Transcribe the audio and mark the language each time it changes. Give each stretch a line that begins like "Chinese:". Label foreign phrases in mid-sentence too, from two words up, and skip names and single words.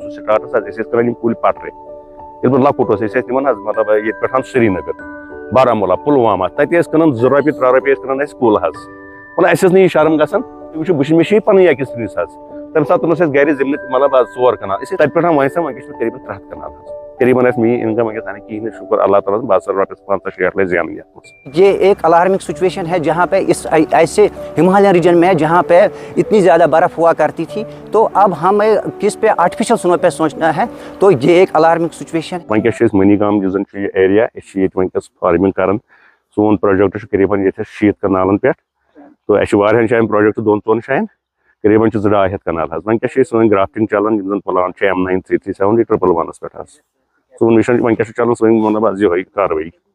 Kashmiri: سٹارٹس کر کُلۍ پٹرِ ییٚلہِ بہٕ لۄکُٹ اوس أسۍ ٲسۍ نِوان حظ مطلب ییٚتہِ پٮ۪ٹھ سرینگر بارہمولہ پُلوامہ تَتہِ ٲسۍ کٕنان 2 رۄپیہِ 3 رۄپیہِ ٲسۍ کٕنان اَسہِ کُل حظ مطلب اَسہِ ٲس نہٕ یہِ شرم گژھان وٕچھو مےٚ چھِ یہِ پَنٕنۍ ایٚکٕسپیٖریَنس حظ تَمہِ ساتہٕ اوس اَسہِ گرِ زٔمیٖن مطلب 4 کنال أسۍ ٲسۍ تَتہِ پٮ۪ٹھ وۄنۍ چھِ قریٖباً 3 کنال حظ قریٖباً ٲسۍ میٛٲنۍ اِنکم وٕنکیٚس اَنان کِہیٖنۍ نہٕ شُکر اللہ تعالیٰ بہٕ ہسا رۄپیَس 50-60 لَچھ زینان یَتھ منٛز
Urdu: یہ ایک
English: alarming situation
Urdu: ہے جہاں پہ اس ایسے ہمالیہ ریجن میں جہاں پہ اتنی زیادہ برف ہوا کرتی تھی تو اب ہمیں کس پہ
English: artificial snow
Urdu: پہ سوچنا ہے تو یہ ایک
English: alarming situation
Urdu: ہے
Kashmiri: وٕنکیٚس چھِ أسۍ منی گام یُس زَن چھُ یہِ ایریا أسۍ چھِ ییٚتہِ وٕنکیٚس فارمِنٛگ کران سون پروجیکٹ چھُ قریٖباً ییٚتہِ 60 کنالن پٮ۪ٹھ تہٕ اَسہِ چھُ واریاہن جایَن پروجیکٹ 2-3 جایَن قریٖباً چھِ 200 کنال حظ وٕنکیٚس چھِ سٲنۍ گرافٹنگ چلان یِم زَن پلان چھِ M9337 111 پٮ۪ٹھ حظ سون مِشن وٕنکیٚس چھُ چلان سٲنۍ مطلب حظ یِہوٚے کاروٲیی